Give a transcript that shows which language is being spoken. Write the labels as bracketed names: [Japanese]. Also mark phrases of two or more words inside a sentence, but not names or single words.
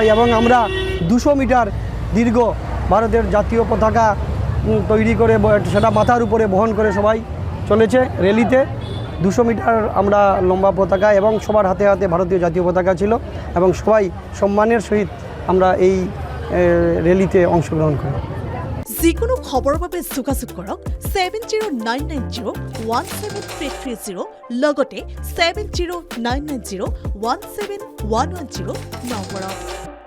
[Bangla] এবং আমরা 200 মিটার দীর্ঘ ভারতের জাতীয় পতাকা তৈরি করে সেটা মাথার উপরে বহন করে সবাই চলেছে র্যালিতে। 200 মিটার আমরা লম্বা পতাকা এবং সবার হাতে হাতে ভারতীয় জাতীয় পতাকা ছিল এবং সবাই সম্মানের সহিত আমরা [Assamese] এই ৰেলীতে অংশগ্ৰহণ কৰোঁ। যিকোনো খবৰৰ বাবে যোগাযোগ কৰক 7099017330 লগতে 7099017110 নম্বৰত।